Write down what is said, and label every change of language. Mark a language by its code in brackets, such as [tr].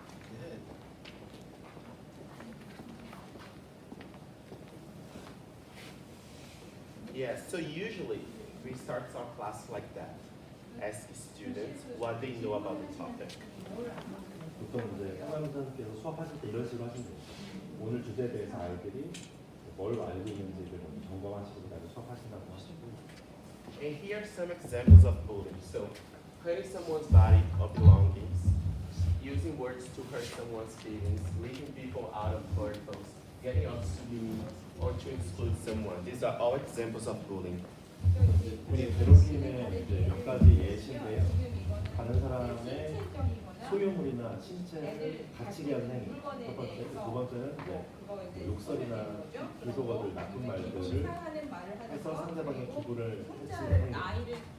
[en] Good. Yes, so usually we start our class like that. Ask students what they know about the topic. [ko] 보통 이제 상담자님께서 수업하실 때 이런 식으로 하시면 돼요. 오늘 주제에 대해서 아이들이 뭘 알고 있는지를 먼저 점검하시고 그다음에 수업하신다고 하시고. [en] And here are some examples of bullying. So, hurting someone's body or belongings, using words to hurt someone's feelings, leaving people out of purpose, getting out to be mean, or to exclude someone. These are all examples of bullying. [ko] 우리 괴롭힘의 이제 몇 가지 예시인데요. 다른 사람의 소유물이나 신체를 다치게 하는 행위. 첫 번째, 두 번째는 이제 욕설이나 비속어들, 나쁜 말들을 해서 상대방의 기분을 해치는 행위.